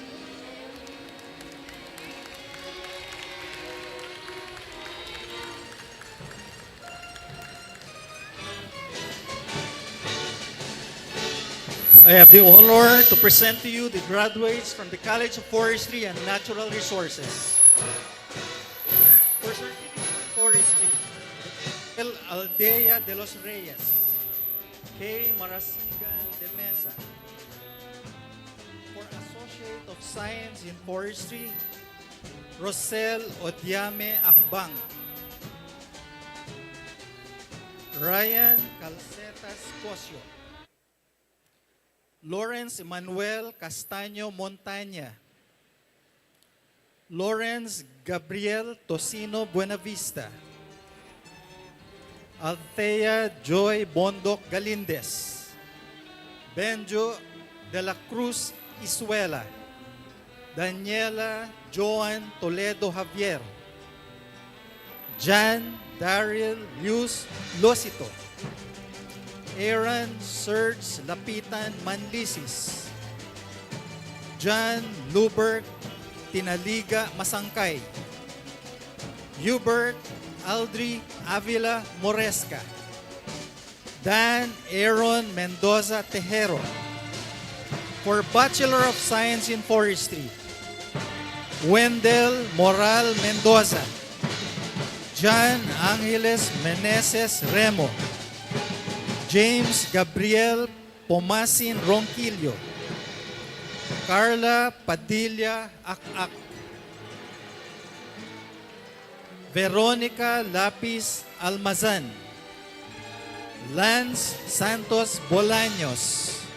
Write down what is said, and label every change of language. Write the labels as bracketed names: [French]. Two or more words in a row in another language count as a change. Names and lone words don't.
[English] I have the honor to present to you the graduates from the College of Forestry and Natural Resources. For certificate in forestry, El Aldea de los Reyes, K. Marasigan de Mesa. For Associate of Science in Forestry, Rosel Odiame Akbang. Ryan Calcetas Cosio. Lawrence Emmanuel Castaño Montaña, Lawrence Gabriel Tocino Buenavista, Althea Joy Bondoc Galindez, Benjo de la Cruz Isuela, Daniela Joan Toledo Javier, Jan Daryl Luz Losito, Aaron Serge Lapitan Manlisis, John Luberg Tinaliga Masangkay, Hubert Aldri Avila Moresca, Dan Aaron Mendoza Tejero. For Bachelor of Science in Forestry, Wendell Moral Mendoza, John Angeles Meneses Remo, James Gabriel Pomasin Ronquillo, Carla Padilla Akak, Veronica Lapis Almazan, Lance Santos Bolaños,